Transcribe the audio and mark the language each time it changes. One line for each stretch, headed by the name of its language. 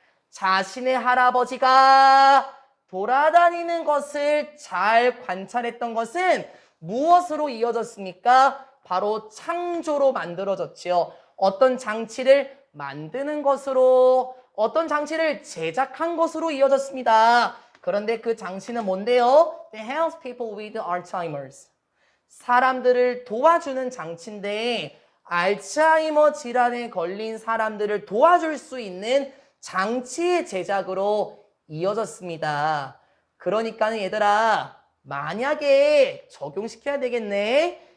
Korean: 자신의 할아버지가 돌아다니는 것을 잘 관찰했던 것은 무엇으로 이어졌습니까? 바로 창조로 만들어졌지요. 어떤 장치를 만드는 것으로, 어떤 장치를 제작한 것으로 이어졌습니다. 그런데 그 장치는 뭔데요?
English: They help people with Alzheimer's.
Korean: 사람들을 도와주는 장치인데 알츠하이머 질환에 걸린 사람들을 도와줄 수 있는 장치의 제작으로 이어졌습니다. 그러니까 얘들아 만약에 적용시켜야 되겠네.